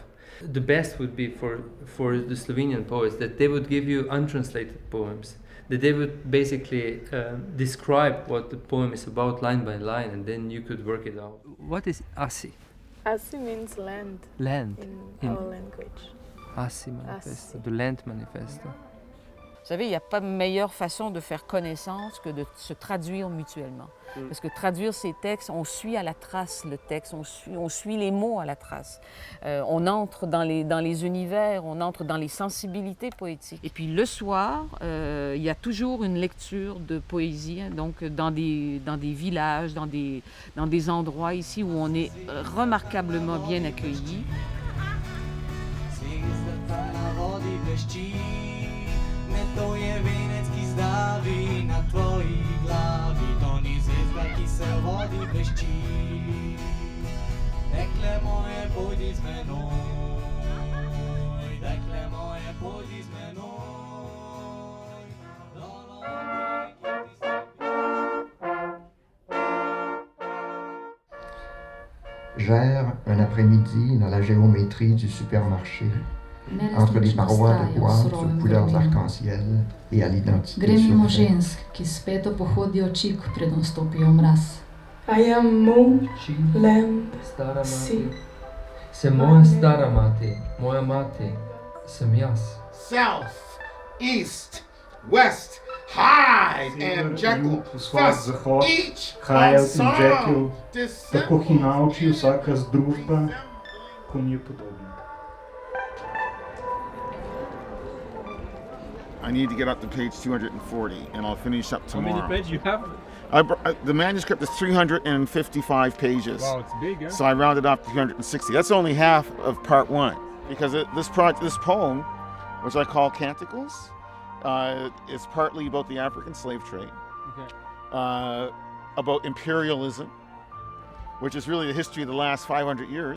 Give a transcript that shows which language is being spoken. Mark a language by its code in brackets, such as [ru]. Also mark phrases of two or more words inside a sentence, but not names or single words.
[en] The best would be for the Slovenian poets that they would give you untranslated poems, that they would basically describe what the poem is about line by line, and then you could work it out. What is Asi? Asi means land. Land. In our language. Asi Manifesto, the Land Manifesto. [fr] Vous savez, il n'y a pas de meilleure façon de faire connaissance que de se traduire mutuellement. Parce que traduire ces textes, on suit à la trace le texte, on suit les mots à la trace. On entre dans les univers, on entre dans les sensibilités poétiques. Et puis le soir, il y a toujours une lecture de poésie, hein, donc dans des villages, dans des endroits ici où on est remarquablement bien accueillis. [sl] To je venec, ki zdavi na tvoji glavi, to ni zvezda, ki se v vodi blešči. Dekle moje, pojdi z menoj, dekle moje, pojdi z menoj. [fr] J'erre un après-midi dans la géométrie du supermarché, entre les parois de bois aux couleurs arc-en-ciel et à l'identité surfaite. [en] I am moon, land, sea. [sl] Sem moja stara mati, moja mati, sem jaz. [en] South, east, west, Hyde and Jekyll, thus each Hyde of in Jekyll, some [sl] tako hinavči vsaka združba, ko mi je podobna. [en] I need to get up to page 240, and I'll finish up tomorrow. How many pages you have? The manuscript is 355 pages. Wow, it's big, eh? So I rounded off to 360. That's only half of part 1, because this poem, which I call Canticles, is partly about the African slave trade, about imperialism, which is really the history of the last 500 years.